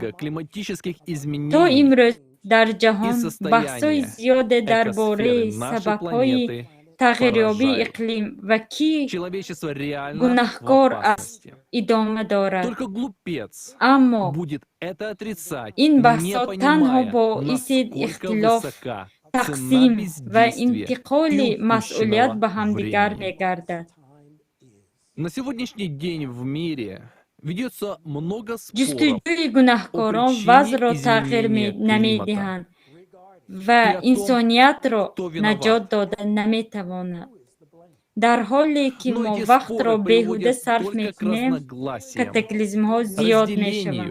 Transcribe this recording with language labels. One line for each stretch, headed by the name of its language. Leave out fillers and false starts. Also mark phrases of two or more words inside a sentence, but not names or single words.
Tajik: то имрӯз дар ҷаҳон баҳсҳои зиёде дар бораи сабабҳои тағйирёбии иқлим ва ки гунаҳкор аст идома дорад. аммо ин баҳсҳо танҳо боиси ихтилоф, тақсим ва интиқоли масъулият ба ҳамдигар мегардад.
Russian: На сегодняшний день в мире ведется много споров
Tajik: ҷустуҷӯи гунаҳкорон вазъро тағйир намедиҳанд ва инсониятро наҷот дода наметавонад. дар ҳоле ки мо вақтро беҳуда сарф мекунем, катаклизмҳо зиёд мешаванд.